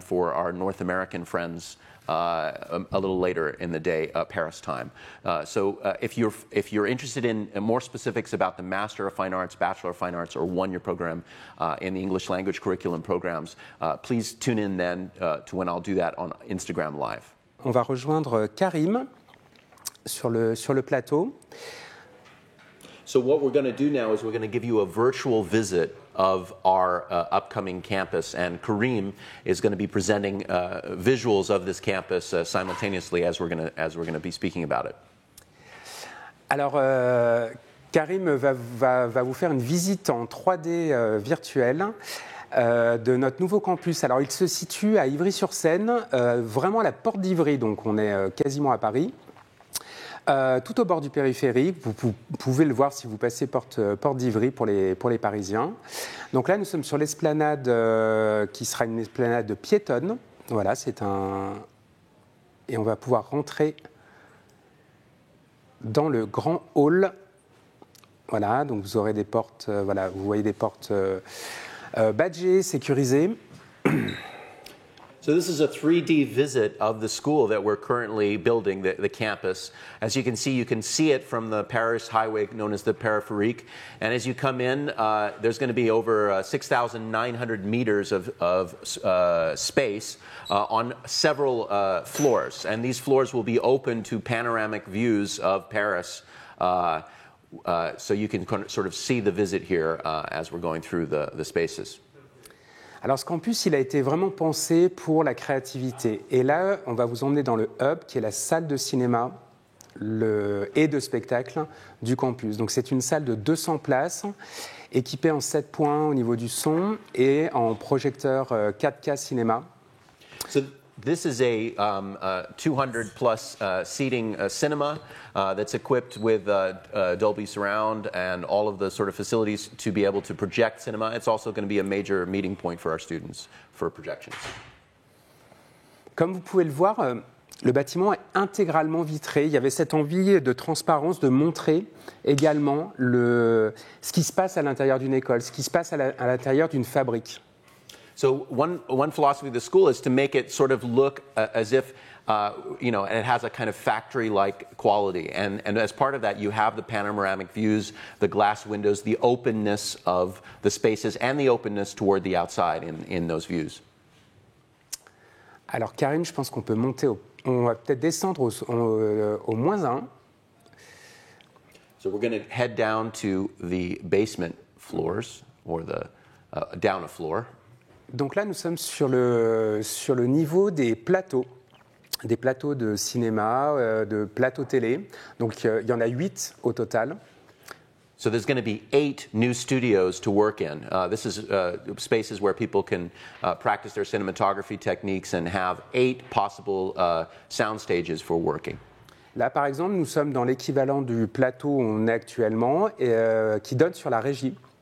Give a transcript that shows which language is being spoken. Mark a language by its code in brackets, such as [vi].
[en] for our North American friends. A little later in the day, Paris time. So if you're interested in more specifics about the Master of Fine Arts, Bachelor of Fine Arts, or one-year program in the English language curriculum programs, please tune in then to when I'll do that on Instagram Live. [fr] On va rejoindre Karim sur le plateau. [en] So what we're going to do now is we're going to give you a virtual visit of our upcoming campus, and Karim is going to be presenting visuals of this campus simultaneously as we're going to be speaking about it. [fr] Alors, Karim va vous faire une visite en 3D virtuelle de notre nouveau campus. Alors, il se situe à Ivry-sur-Seine, vraiment à la porte d'Ivry, donc on est quasiment à Paris. Tout au bord du périphérique, vous pouvez le voir si vous passez porte d'Ivry pour les Parisiens. Donc là, nous sommes sur l'esplanade qui sera une esplanade piétonne. Voilà, et on va pouvoir rentrer dans le grand hall. Voilà, donc vous aurez des portes, voilà, vous voyez des portes badgées, sécurisées. [en] So this is a 3D visit of the school that we're currently building, the campus. As you can see it from the Paris highway known as the Périphérique. And as you come in, there's going to be over 6,900 meters of space on several floors. And these floors will be open to panoramic views of Paris. So you can sort of see the visit here as we're going through the spaces. [fr] Alors ce campus, il a été vraiment pensé pour la créativité. Et là, on va vous emmener dans le hub, qui est la salle de cinéma et de spectacle du campus. Donc c'est une salle de 200 places, équipée en 7 points au niveau du son et en projecteur 4K cinéma. [en] So this is a 200-plus seating cinema that's equipped with Dolby Surround and all of the sort of facilities to be able to project cinema. It's also going to be a major meeting point for our students for projections. [fr] Comme vous pouvez le voir, le bâtiment est intégralement vitré. Il y avait cette envie de transparence, de montrer également ce qui se passe à l'intérieur d'une école, ce qui se passe à l'intérieur d'une fabrique. [en] So one philosophy of the school is to make it sort of look as if, it has a kind of factory-like quality. And as part of that, you have the panoramic views, the glass windows, the openness of the spaces, and the openness toward the outside in those views. [fr] Alors Karim, je pense qu'on peut monter, on va peut-être descendre au -1. [en] So we're going to head down to the basement floors, or the down a floor. [fr] Donc là, nous sommes sur le niveau des plateaux de cinéma, de plateaux télé. Donc il y en a 8 au total. [en] So there's going to be 8 new studios to work in. This is spaces where people can practice their cinematography techniques and have 8 possible sound stages for working. [fr] Là, par exemple, nous sommes dans l'équivalent du plateau où on est actuellement, qui donne sur la régie.